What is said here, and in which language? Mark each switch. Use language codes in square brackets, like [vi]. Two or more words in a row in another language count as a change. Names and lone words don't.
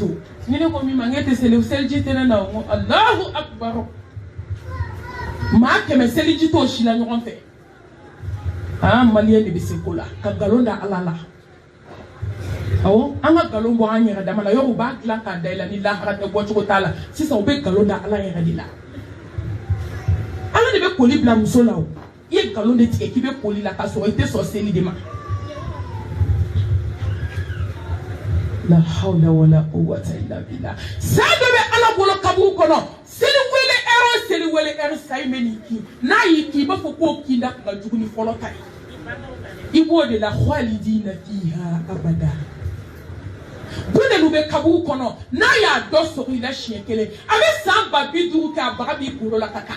[bm] to ni ne ko min ma n k'e tɛ seli seliji tɛ ne na o n ko [ar] الله أكبر [bm] maa 100 seliji t'o si la ɲɔgɔn fɛ maliyɛn de bɛ se ko la ka nkalon da ala la awɔ an ka nkalon bɔ an yɛrɛ dama la yɔrɔ u b'a dilan k'a da I la ni lahara tɛ bɔcogo t'a la sisan u bɛ nkalon da ala yɛrɛ de la ala de bɛ koli bila muso la o. I ye nkalon de tigɛ k'i bɛ koli la k'a sɔrɔ I tɛ sɔn seli de ma. [ar] لا حول ولا قوة إلا بالله. [bm] Saa dɔ bɛ ala bolo kaburu kɔnɔ seli wele heure o seli wele heure sayi bɛ n'i kin n'a y'i kin I b'a fɔ k'o kin da ka jugu ni fɔlɔ ta ye. I b'o de la [ar] خالدين فيها أبدا. [bm] Bundelu bɛ kaburu kɔnɔ n'a y'a dɔ sɔrɔ I la siɲɛ kelen a bɛ san 50 kɛ a baga b'i kunkolo la ka taa.